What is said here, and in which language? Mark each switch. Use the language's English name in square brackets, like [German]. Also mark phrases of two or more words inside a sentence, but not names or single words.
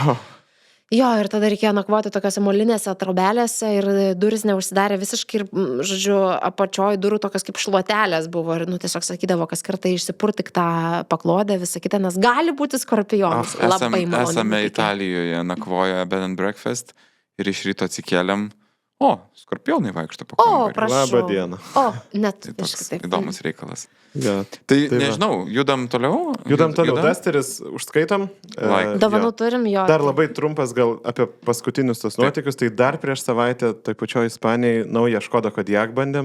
[Lithuanian] Jo, ir tada reikėjo nakvoti tokiose molinėse trobelėse ir duris neužsidarė visiškai ir, žodžiu, apačioj durų tokios kaip šluotelės buvo ir, tiesiog sakydavo, kas kartą išsipurtik tą paklodę, visą kitą, nes gali būti skorpionas. Labai malonu. Esame Italijoje nakvoję [English] bed and breakfast [Lithuanian] ir iš ryto atsikėlėm. Skorpionai vaikšto po kambarį. Prašau. Labą dieną. Net tai toks įdomus reikalas. Ja, tai nežinau, judam toliau? Judam toliau. Dusteris užskaitom. Dovanų turim jo. Dar labai trumpas gal apie paskutinius tos nuotykius. Tai dar prieš savaitę toj pačioj Ispanijai naują Škoda Kodiaq bandėm.